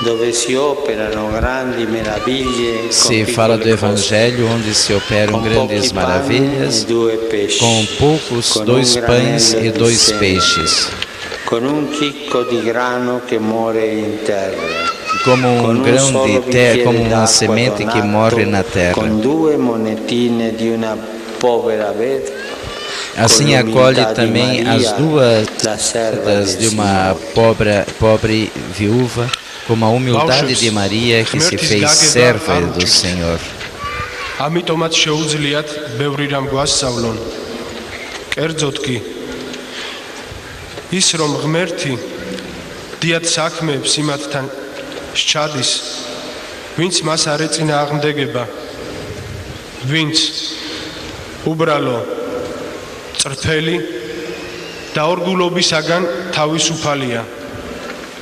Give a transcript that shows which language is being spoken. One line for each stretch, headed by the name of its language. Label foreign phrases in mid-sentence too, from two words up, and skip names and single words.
Portuguese: Se fala do Evangelho, onde se operam grandes maravilhas, com poucos 2 pães e 2 peixes, como um grão de terra, como uma semente que morre na terra. Assim acolhe também as 2 moedas de uma pobre viúva, com a humildade de Maria que se fez serva do Senhor.
Georgian: ამიტომაც შეუძლიათ ბევრი რამ გვასწავლონ. კერძოდ კი ის რომ ღმერთი დიად საქმეებს იმათთან სჩადის, ვინც მას არ ეწინააღმდეგება, ვინც უბრალო წრფელი და ორგულობისაგან თავისუფალია.